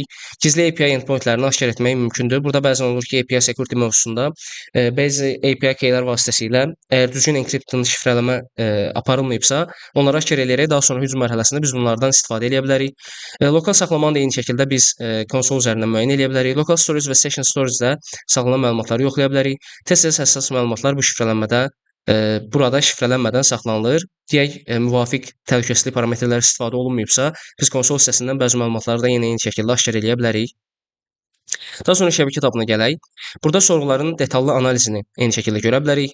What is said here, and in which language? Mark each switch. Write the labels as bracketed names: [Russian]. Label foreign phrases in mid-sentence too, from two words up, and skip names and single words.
[Azerbaijani] Gizli [English] API endpointlərini [Azerbaijani] aşkar etmək mümkündür. Burada bəzən olur ki, [English] API security [Azerbaijani] mövzusunda bəzi [English] API keylər [Azerbaijani] vasitəsilə əgər düzgün encryption şifrələmə aparılmayıbsa, onları aşkar eləyərək daha sonra hücum mərhələsində biz bunlardan istifadə edə bilərik. Lokal saxlamanı da eyni şəkildə biz konsol üzərindən müəyyən edə bilərik. [English] Local storage [Azerbaijani] və [English] session storage-də [Azerbaijani] saxlanan məlumatları yoxlaya bilərik. Tez-tez həssas məlumatlar bu şifrələnmədə burada şifrələnmədən saxlanılır. Deyək, müvafiq təhlükəsizlik parametrləri istifadə olunmayıbsa, biz konsol hissəsindən bəzi məlumatları da yenə eyni şəkildə aşkar eləyə bilərik. Daha sonra şəbəkə tabına gələk. Burada sorğuların detallı analizini eyni şəkildə görə bilərik.